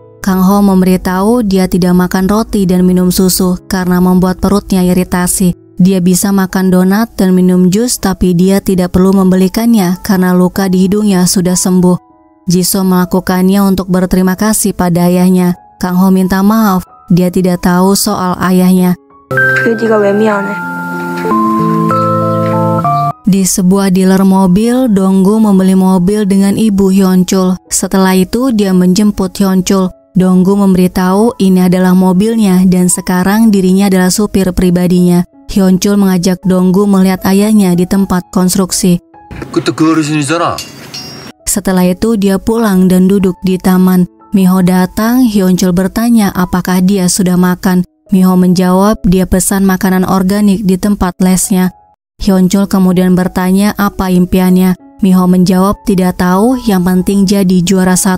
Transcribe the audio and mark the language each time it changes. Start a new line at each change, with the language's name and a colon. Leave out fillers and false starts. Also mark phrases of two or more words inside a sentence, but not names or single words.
Indonesian: Kang Ho memberitahu dia tidak makan roti dan minum susu karena membuat perutnya iritasi. Dia bisa makan donat dan minum jus, tapi dia tidak perlu membelikannya karena luka di hidungnya sudah sembuh. Jisoo melakukannya untuk berterima kasih pada ayahnya. Kang Ho minta maaf, dia tidak tahu soal ayahnya.
Korean: 네가 왜 미안해?
Indonesian: Di sebuah dealer mobil, Dong-gu membeli mobil dengan ibu Hyunchul. Setelah itu dia menjemput Hyunchul. Dong-gu memberitahu ini adalah mobilnya dan sekarang dirinya adalah supir pribadinya. Hyunchul mengajak Dong-gu melihat ayahnya di tempat konstruksi.
Korean: 그때 그 어르신이잖아.
Indonesian: Setelah itu dia pulang dan duduk di taman. Miho datang, Hyunchul bertanya apakah dia sudah makan. Miho menjawab dia pesan makanan organik di tempat lesnya. Hyunchul kemudian bertanya apa impiannya. Miho menjawab tidak tahu, yang penting jadi juara 1.